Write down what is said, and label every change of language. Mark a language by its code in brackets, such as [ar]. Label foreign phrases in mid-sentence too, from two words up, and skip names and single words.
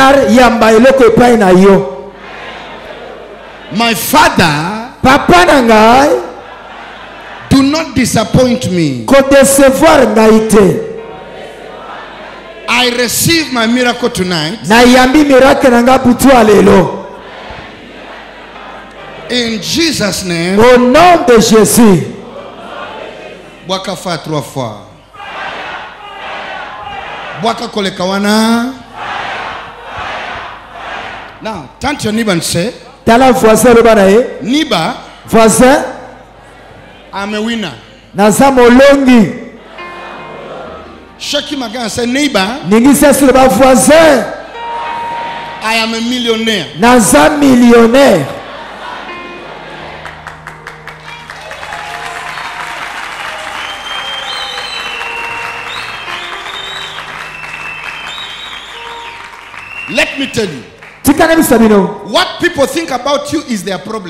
[en] My Father, do not disappoint me. I receive my miracle tonight. In Jesus' name. [fr] Au nom de Jésus. [ln] Bwaka fa 3 fois. Bwaka kolekawana. [en] Now, turn to your neighbor and say, neighbor, voisin, I'm a winner. [ln] Nazamolongi. [en] Shake him again and say, neighbor, I am a millionaire. [ln] Naza millionnaire. [en] Let me tell you, what people think about you is their problem.